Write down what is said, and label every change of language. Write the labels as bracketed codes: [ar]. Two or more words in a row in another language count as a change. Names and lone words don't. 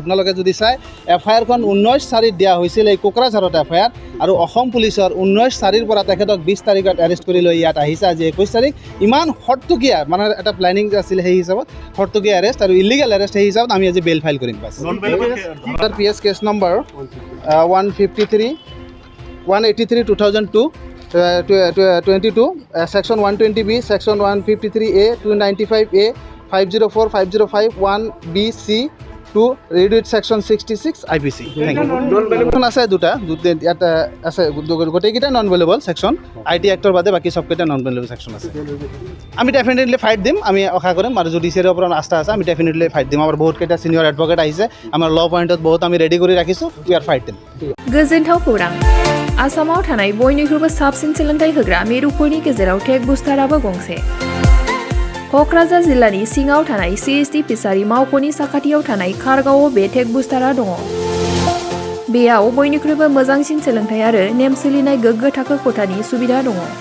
[as] আপোনালোকে যদি চাই এফআইআৰখন 19/4 দিয়া হৈছিল এই কোকৰাঝাৰত এফআইআৰ আৰু অসম পুলিচৰ 19/4 পৰা তেখেতক 20 তাৰিখত এৰেষ্ট কৰি লৈ ইয়াত আহিছে। আজি 21 তাৰিখ। ইমান খৰতকীয়া মানে এটা প্লেনিং আছিল সেই হিচাপত খৰতকীয়া এৰেষ্ট আৰু [en] illegal arrest [as] সেই হিচাপত আমি আজি [en] bail file [as] কৰিম। [en] PS case number 183/2002 section 120B, section 153A, 295A, 504, 505, 1BC, 2 read section 66 IPC. Thank you. [as] আছে দুটা ইয়াত আছে গোটেইকেইটা [en] non bailable section. [as] IT এক্টৰ বাদে বাকি সবকেইটা [en] non bailable section [as] আছে। আমি [en] definitely fight [as] দিম। আমি আশা কৰিম আৰু জুডিচিয়াৰীৰ ওপৰত আস্থা আছে। আমি [en] definitely fight [as] দিম। আমাৰ বহুত কেইটা [en] senior advocate [as] আহিছে। আমাৰ ল পইণ্টত বহুত আমি ৰেডি কৰি ৰাখিছোঁ। [en] we are fight দিম। [brx] गोजोनथाव खौरां आसामाव थानाय बयनिख्रुइबो साबसिन सोलोंथाइ होग्रा मिरुफोरनि गेजेराव टेक बुस्टाराबो गंसे। क'क्राझार जिल्लानि सिङाव थानाय CST फिसारि मावख'नि साखाथियाव थानाय खारगावआव बे टेक बुस्टारा दङ। बेयाव बयनिख्रुइबो मोजांसिन सोलोंथाइ आरो नेम सोलिनाय गोग्गो थाखो खथानि सुबिदा दङ।